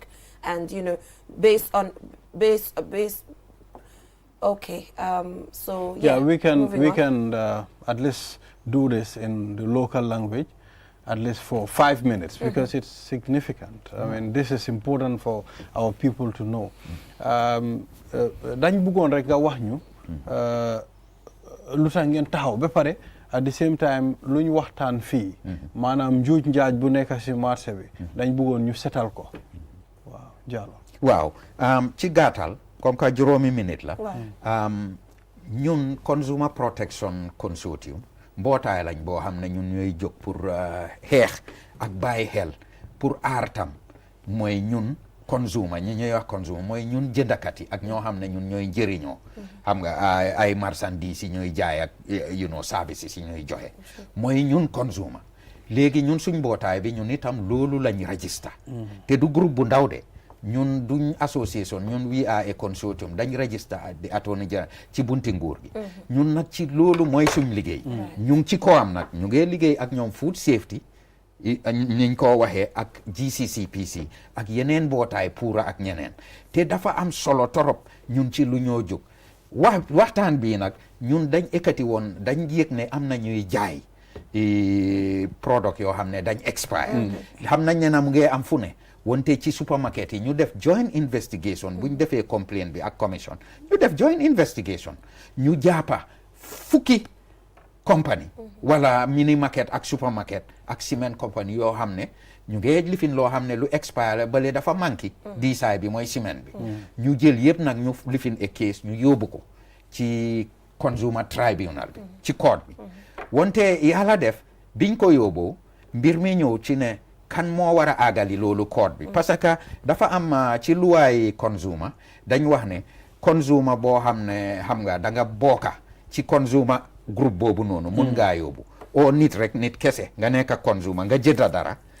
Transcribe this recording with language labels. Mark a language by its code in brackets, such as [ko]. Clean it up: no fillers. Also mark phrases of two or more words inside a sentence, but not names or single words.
[en] And, okay. So, we moving can at least do this in the local language, at least for 5 minutes, because it's significant. I mean, this is important for our people to know. [wo] Dañ bëggoon rek nga wax ñu lu tax ngeen taxaw ba pare [en] at the same time [wo] lu ñu waxtaan fii maanaam njuuj njaaj bu nekk si marché bi dañ bëggoon ñu setal ko waaw Jallow waaw ci gàttal [fr] comme que [wo] juróomi minute la ñun Consumer Protection Consortium mbootaay lañ boo xam ne ñun ñooy jóg pour xeex ak bàyyi xel pour aar tam mooy ñun consumer ñi ñuy wax consumer mooy ñun jëndakat yi ak ñoo xam ne ñun ñooy njëriñoo xam nga ay marchandises yi ñooy jaay ak services yi ñooy joxe mooy ñun consumer léegi ñun suñ mbootaay bi ñun itam loolu lañ register te du groupe bu ndaw de ñun duñ association ñun [en] we are a consortium [wo] dañ register di [en] attorney general [wo] ci bunti nguur gi ñun nag ci loolu mooy suñ liggéey ñu ngi ci ko am nag ñu ngi liggéey ak ñoom [en] food safety [wo] niñ ko waxee ak GCCPC ak yeneen mbootaay puura ak ñeneen te dafa am solo torop ñun ci lu ñoo jóg waxtaan bii nag ñun dañ ekkati woon dañ yëg ne am na ñuy jaay product yoo xam ne dañ expire xam nañ ne na mu ngi am fu ne wante ci supermarket yi ñu def [en] joint investigation [wo] bu ñu defee complaint bi ak commission ñu def [en] joint investigation [wo] ñu jàppa fukki company wala mini market ak supermarket ak [en] cement company [wo] yoo xam ne ñu ngi lifin loo xam ne lu expire bale dafa manqué diisaay bi mooy ciment bi ñu jël yëpp nag ñu lifin a case ñu yóbbu ko ci [en] consumer tribunal [wo] bi ci court bi wante yàlla def biñ ko yóbboo mbir mi ñëw ci ne kan moo war a àggali loolu court bi [fr] parce que [wo] dafa am ci luwaay consumer dañ wax ne consumer boo xam ne xam nga da nga bokka ci consumer groupe boobu noonu mun ngaa yóbbu o nit rek nit kese nga nekk consumer nga jënda dara